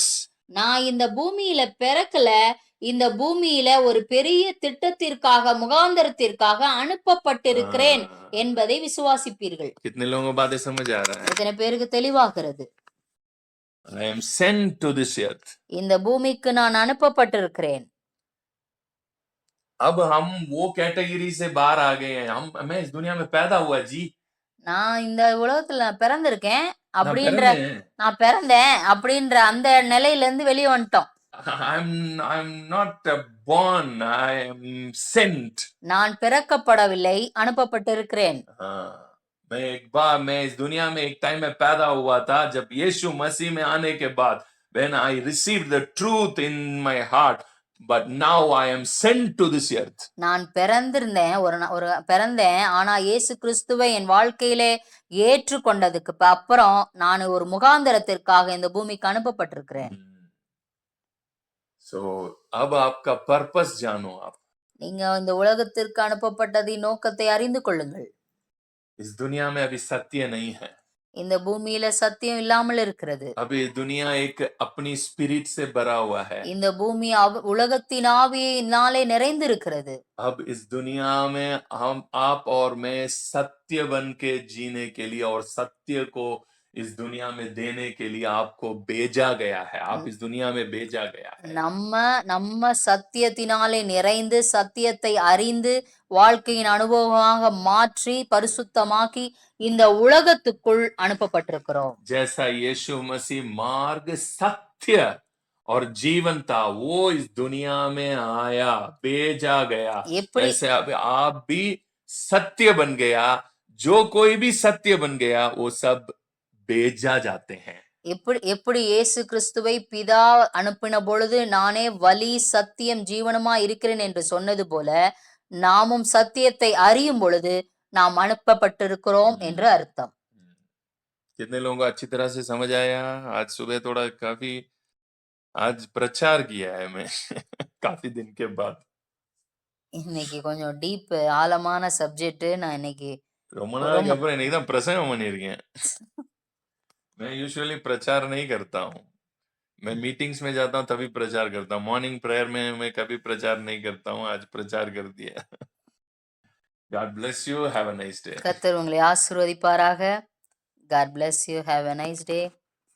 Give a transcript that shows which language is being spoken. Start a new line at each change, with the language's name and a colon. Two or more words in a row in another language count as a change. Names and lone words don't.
Tamil: நான் இந்த பூமியில பிறக்கல, இந்த பூமியில ஒரு பெரிய திட்டத்திற்காக, முகாந்தரத்திற்காக அனுப்பப்பட்டிருக்கிறேன் என்பதை விசுவாசிப்பீர்கள்.
Hindi: कितने लोगों को बातें समझ आ रहा है?
Tamil: எத்தனை பேருக்கு தெளிவாகிறது?
English: I am sent to this earth.
Tamil: இந்த பூமிக்கு நான் அனுப்பப்பட்டிருக்கிறேன்.
Hindi: अब हम वो कैटेगरी से बाहर आ गए हैं. मैं इस दुनिया में पैदा हुआ जी.
Tamil: நான் இந்த உலகத்துல நான் பிறந்திருக்கேன் நான் அப்படின்ற பிறந்தேன். நான் பிறந்தேன் அப்படின்ற அந்த நிலையில இருந்து வெளியே வந்துட்டோம்.
English: I'm not born, I am sent.
Tamil: நான் பிறக்கப்படவில்லை, அனுப்பப்பட்டிருக்கிறேன்.
Hindi: मैं इस दुनिया में एक टाइम में पैदा हुआ था जब यीशु मसीह में आने के बाद
English: when I received the truth in my heart, but now I am sent to this earth.
Tamil: நான் பிறந்திருந்தேன், ஒரு பிறந்தேன், ஆனா இயேசு கிறிஸ்துவை என் வாழ்க்கையிலே ஏற்றுக்கொண்டதுக்கு அப்புறம் நான் ஒரு முகாந்தரத்திற்காக இந்த பூமிக்கு அனுப்பப்பட்டிருக்கிறேன்.
Hindi: So अब आपका पर्पस जानो. आप
Tamil: நீங்க இந்த உலகத்திற்கு அனுப்பப்பட்டதின் நோக்கத்தை அறிந்து கொள்ளுங்கள்.
Hindi: इस दुनिया में अभी सत्य नहीं है.
Tamil: இந்த பூமியில சத்தியம் இல்லாமல் இருக்கிறது.
Hindi: अभी दुनिया एक अपनी स्पिरिट से भरा हुआ है.
Tamil: இந்த பூமி உலகத்தின் ஆவியினாலே நிறைந்திருக்கிறது.
Hindi: अब इस दुनिया में आप और मैं सत्य बन के जीने के लिए और सत्य को इस दुनिया में देने के लिए आपको भेजा गया है. आप इस दुनिया में भेजा गया है.
Tamil: நம்ம சத்தியத்தினாலே நிறைந்து சத்தியத்தை அறிந்து வாழ்க்கையின் அனுபவமாக மாற்றி பரிசுத்தமாக்கி இந்த உலகத்துக்குள் அனுப்பப்பட்டிருக்கிறோம்.
Hindi: जैसा यीशु मसीह मार्ग, सत्य और जीवन था, वो इस दुनिया में आया, भेजा गया. ऐसे आप भी सत्य बन गया. जो कोई भी सत्य बन गया वो सब भेजा जाते हैं.
Tamil: எப்படி இயேசு கிறிஸ்துவை பிதா அனுப்பின பொழுது நானே வழி சத்தியம் ஜீவனமா இருக்கிறேன் என்று சொன்னது போல நாமும் சத்தியத்தை அறியும் பொழுது நாம் அனுப்பப்பட்டிருக்கிறோம் என்று அர்த்தம்.
Hindi: कितने लोगों को अच्छी तरह से समझ आया? आज सुबह थोड़ा काफी आज प्रचार किया है मैं काफी दिन के बाद.
Tamil: இன்னைக்கு கொஞ்சம் டீப் ஆழமான சப்ஜெக்ட். நான் இன்னைக்கு ரொம்ப நாளைக்கு அப்புறம் இன்னைக்கு தான் பிரசங்கம் பண்ணிருக்கேன்.
Hindi: मैं यूजुअली प्रचार नहीं करता हूँ. मैं मीटिंग्स में जाता हूँ तभी प्रचार करता हूँ. मॉर्निंग प्रेयर में मैं कभी प्रचार नहीं करता हूँ. आज प्रचार कर दिया.
English: God bless you. Have a nice day.
Tamil: கர்த்தர் உங்களை ஆசீர்வதிப்பாராக.
English: God bless you. Have a nice day.